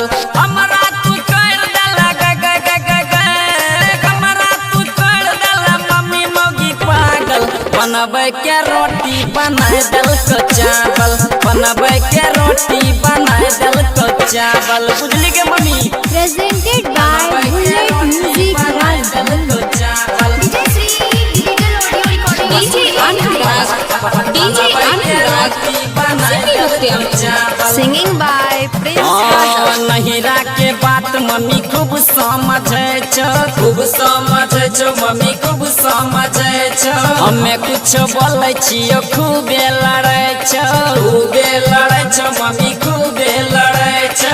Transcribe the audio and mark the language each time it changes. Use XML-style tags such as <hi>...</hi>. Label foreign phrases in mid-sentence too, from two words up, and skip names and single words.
<bho>हमरा तू कर दला ग ग ग ग ग हमरा तू कर दला मम्मी मौगी पागल। बनावे के रोटी बनाए दल को चावल बनावे के रोटी बनाए दल को चावल। बुझली के मम्मी।</bho> <en>Presented by Bullet Music Raja। DJ Anurag। DJ Anurag। Simply Bhaktiyarpur। Singing by Prince Raja।</en> <mai>नहिरा के बात मम्मी खूब समझे छो मम्मी खूब समझे छो। हमें कुछ बोले छियो खूबे लड़े छो मम्मी खूबे लड़े छो।</mai>